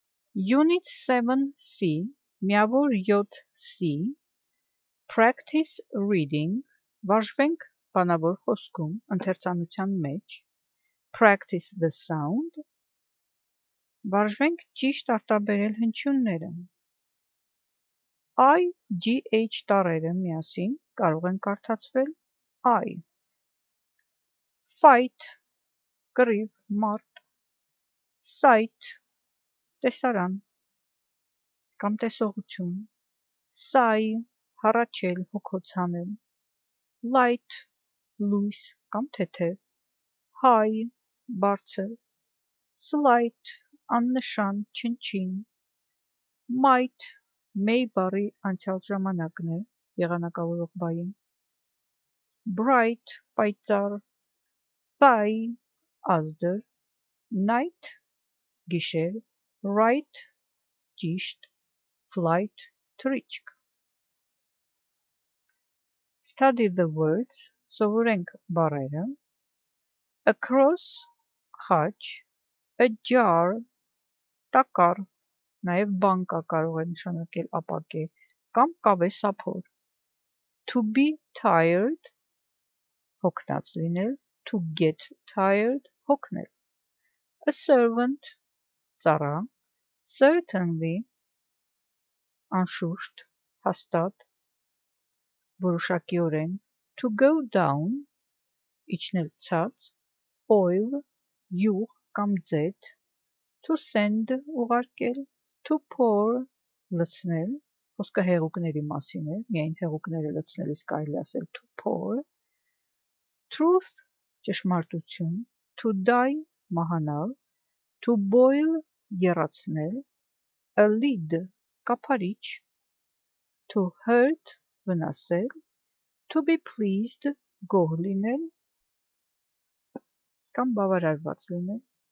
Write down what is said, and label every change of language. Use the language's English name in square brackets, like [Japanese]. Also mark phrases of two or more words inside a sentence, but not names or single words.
[English] Unit 7C, միավոր 7C, practice reading, [Armenian] վարժվենք բանավոր խոսքում, ընթերցանության մեջ, [English] practice the sound, [Armenian] վարժվենք ճիշտ արտաբերել հնչյունները, I, GH տառերը միասին կարող են կարդացվել [English] I, fight, [Armenian] կռիվ, մարդ, sight, տեսարան կամ տեսողություն, sigh, հառաչել, հոգոց հանել, light, լույս կամ թեթև, high, բարձր, slight, աննշան, չնչին, might, may բառի անցյալ ժամանակն է, եղանակավորող բառի, bright, պայծառ, thigh, ազդր, night, գիշեր, right, ճիշտ, flight, թռիչք. [English] Study the words, [Armenian] սովորենք բառերը, across, խաչ, ajar, տակառ, նաև բանկա կարող է նշանակել ապակե կամ կավե սափոր, [English] to be tired, [Armenian] հոգնած լինել, [English] to get tired, հոգնել, a servant, ծառա, certainly, [Armenian] անշուշտ, հաստատ, որոշակիորեն, [English] to go down, [Armenian] իջնել ցած, oil, յուղ կամ ձեթ, [English] to send, ուղարկել, to pour, [Armenian] լցնել, խոսքը հեղուկների մասին է, միայն հեղուկները լցնելիս կարելի ասել [English] to pour, [Armenian] truth, ճշմարտություն, [English] to die, [Armenian] մահանալ, [English] to boil, [Armenian] եռացնել, [English] a lid, [Armenian] կափարիչ, [English] to hurt, [Armenian] վնասել, [English] to be pleased, [Armenian] գոհ լինել կամ բավարարված լինել,